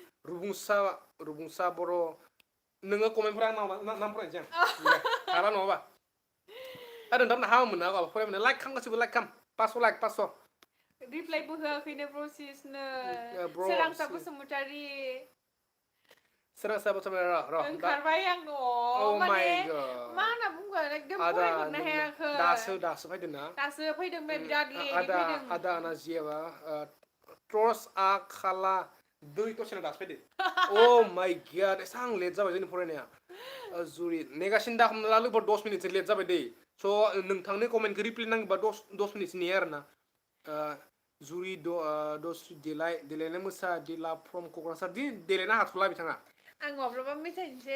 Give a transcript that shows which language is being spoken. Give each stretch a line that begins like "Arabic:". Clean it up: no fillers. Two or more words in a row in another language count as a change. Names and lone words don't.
Bodo: रुबुंसा बर' नोङो कमेन्टफोरा नाम फरायनोसै आं हाला नङाबा नोंथांमोना हामोन ना गाबा फरायमोन लाइक खाम गासिबो लाइक खाम 500 लाइक 500 रिप्लाइबो होआखैनो ब्र'सिसनो bro सोरांसा बसुमतारी सोरांसा बसुमतारी र ओंखारबाय आं oh माने
English: my god
Bodo: मा होनना बुंगोन एकदम आदा फरायहरनो हायाखै दासो फैदों ना दासो फैदों बिराद लेटै फैदों आदा आना जियाबा ट्रस आ खाला दुइ दसेनो दासो फैदो
English: oh my god
Bodo: एसां लेट जाबाय जोंनि फरायनाया जुरि नेगासिनो दा हमना ला लोगो 10 मिनिटसो लेट जाबाय दै स' नोंथांनि कमेन्टखौ रिप्लाइ नांगौबा 10 मिनिटसो नेयो आरोना जुरि दस देलायनाय मोसा दिला फ्रम क'क्राझार दि देलायनो हाथ'ला बिथाङा आं माब्लाबा मेथाइनोसै